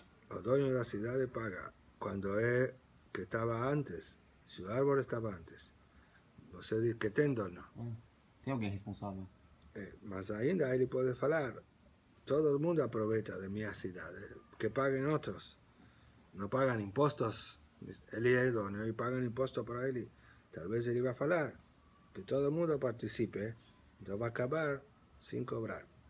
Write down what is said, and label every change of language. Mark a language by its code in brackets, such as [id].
[es] El dueño de la ciudad paga cuando es que estaba antes, si el árbol estaba antes. [pt] Você diz que tem dono. Tem alguém responsável. Mas ainda ele pode falar, [es] todo el mundo aprovecha de mi ciudad, que paguen otros. No pagan impuestos, él es idóneo y pagan impuestos para él. Tal vez él iba a hablar, que todo el mundo participe, entonces va a acabar sin cobrar.